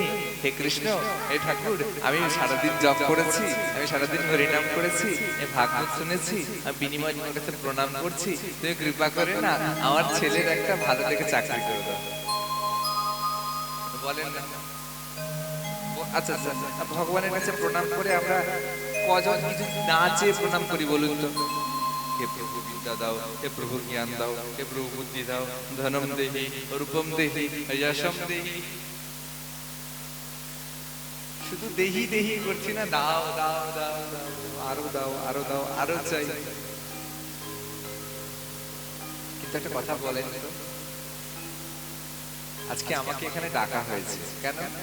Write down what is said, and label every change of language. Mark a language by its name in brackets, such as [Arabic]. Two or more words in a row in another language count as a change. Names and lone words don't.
[Bangla] হে কৃষ্ণ, হে ঠাকুর, আমি সারাদিন জপ করেছি, আমি সারাদিন হরিনাম করেছি, আমি ভাগবত শুনেছি, আমি বিনিময় তোমার কাছে প্রণাম করছি, তুমি কৃপা করে না আমার ছেলের একটা ভালো দেখে চাকরি করে দাও। বলেন না? আচ্ছা আচ্ছা, ভগবানের কাছে প্রণাম করে আমরা কজন কিছু না চেয়ে প্রণাম করি বলুন তো? হে প্রভু বিদ্যা দাও, হে প্রভু জ্ঞান দাও, হে প্রভু বুদ্ধি দাও, [Sanskrit] धनम देहि, रूपम देहि, यशम देहि। [Bangla] শুধু দেহি দেহি করছি না, দাও দাও দাও দাও, আরো দাও আরো দাও, আরো চাই। কিন্তু একটা কথা বলেন তো, আজকে আমাকে এখানে ডাকা হয়েছে কেন?